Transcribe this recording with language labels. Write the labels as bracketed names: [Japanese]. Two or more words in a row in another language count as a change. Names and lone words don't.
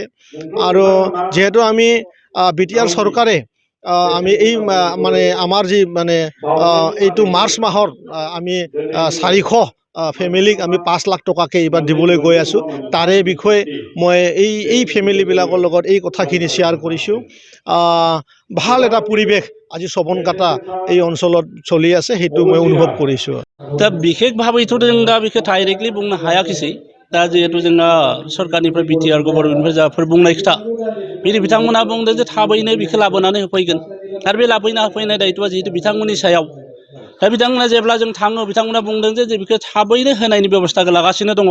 [Assamese] আৰু যেহেতু আমি বিটিআৰ চৰকাৰে আমি এই মানে আমাৰ যি মানে এইটো মাৰ্চ মাহৰ আমি 400 ফেমিলিক আমি 5 লাখ টকাকৈ এইবাৰ দিবলৈ গৈ আছোঁ। তাৰে বিষয়ে মই এই ফেমিলিবিলাকৰ লগত এই কথাখিনি শ্বেয়াৰ কৰিছোঁ। ভাল এটা পৰিৱেশ আজি চবনকাটা এই অঞ্চলত চলি আছে, সেইটো মই অনুভৱ কৰিছোঁ। [Bodo] दा বিশেষভাৱেতো जों दा बेखौ डाइरेक्टलि बुंनो हायाखिसै। दा जिहेतु जोंना सरकारनिफ्राय बिटिआर गभर्नमेन्टनिफ्राय जाफोर बुंनाय खोथा बिथांमोना बुंदों जे थाबैनो बेखौ लाबोनानै होफैगोन आरो बे लाबोना होफैनाय दायित्वआ जिहेतु बिथांमोननि सायाव। दा बिथांमोना जेब्ला जों थाङो बिथांमोना बुंदों जे बेखौ थाबैनो होनायनि बेबस्थाखौ लागासिनो दङ।